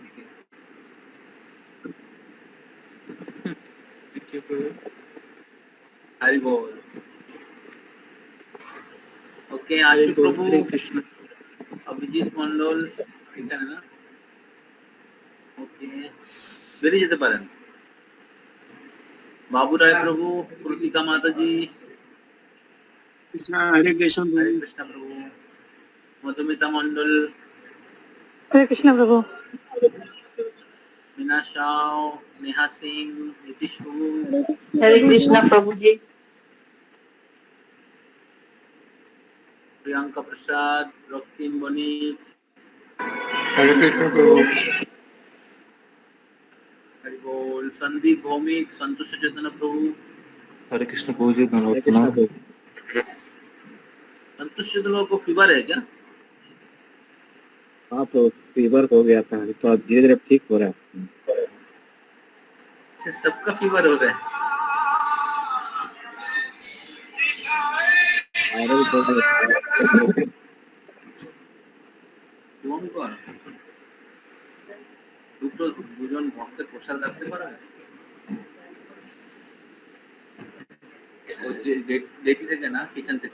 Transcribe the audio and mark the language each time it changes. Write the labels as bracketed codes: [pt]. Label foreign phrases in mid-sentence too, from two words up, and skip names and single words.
[bn] হরি বল। ওকে আশু প্রভু, কৃষ্ণ। অভিজিৎ মন্ডল এখানে না? ওকে বেরিয়ে যেতে পারেন। [hi] बाबू राय प्रभु, कृतिका माता जी, कृष्णा हरे कृष्ण प्रभु, मधुमिता मंडल, हरे कृष्ण प्रभु, मीना शाह, नेहा सिंह, नीतीश प्रभु, हरे कृष्ण प्रभु जी, प्रियंका प्रसाद, रক্তিम बनिक, हरे कृष्ण प्रभु, हरि बोल। संदीप भौमिक, संतोष चैतन्य प्रभु, हरे कृष्ण प्रभु जी। संतोष चैतन्य को फीवर है क्या? हाँ तो फीवर हो गया था, तो अब धीरे धीरे ठीक हो रहा है। सबका फीवर हो रहा है। [bn] দুজন ভক্তের প্রসাদ রাখতে পারে দেখি থেকে না, কিচেন থেকে।